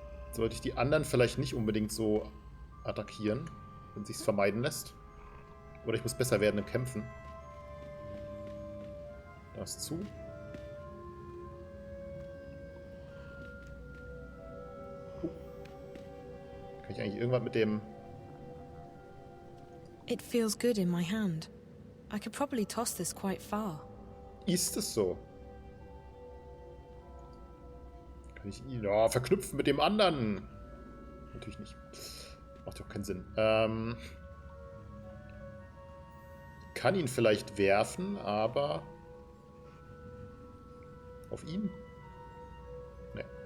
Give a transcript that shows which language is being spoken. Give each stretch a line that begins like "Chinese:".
German: Sollte ich die anderen vielleicht nicht unbedingt so attackieren, wenn sich's vermeiden lässt. Oder ich muss besser werden im Kämpfen. Da ist zu. Kann ich eigentlich irgendwas mit dem...
English: It feels good in my hand. I could probably toss this quite far.
German: Ist es so? Kann ich ihn verknüpfen mit dem anderen? Natürlich nicht. Macht ja auch keinen Sinn. Kann ihn vielleicht werfen, aber... Auf ihn? Nee.